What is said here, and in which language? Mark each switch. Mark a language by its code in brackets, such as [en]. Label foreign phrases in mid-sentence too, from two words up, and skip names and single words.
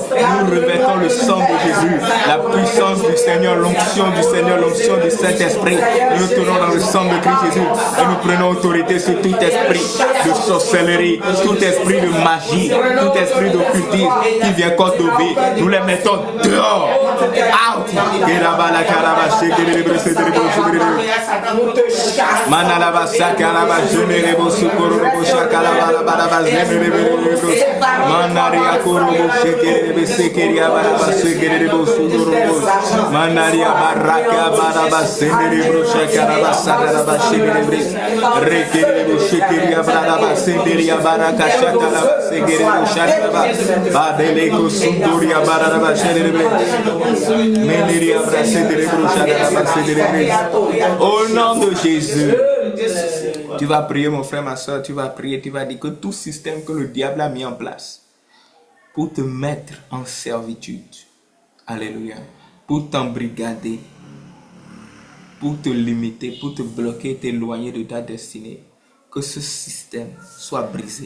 [fr] Nous revêtons le sang de Jésus, la puissance du Seigneur, l'onction du Seigneur, l'onction du Saint-Esprit. Nous nous tenons dans le sang de Christ Jésus et nous prenons autorité sur tout esprit de sorcellerie, tout esprit de magie, tout esprit d'occultisme qui vient contre nos vies. Nous les mettons dehors. Out. Sekeria baraba sekeria bosudurubos manaria baraka baraba senderebro shekaraba sadaraba shekerebres rekerebro shekeria baraba senderia baraka shakaraba sekerebro shakaraba badeleko sunduria baraba shekerebres meneria brasenderebro shakaraba sekerebres. Au nom de Jésus, Tu vas prier, mon frère, ma soeur, tu vas prier, tu vas dire que tout système que le diable a mis en place pour te mettre en servitude, alléluia, pour t'embrigader, pour te limiter, pour te bloquer, t'éloigner de ta destinée, que ce système soit brisé.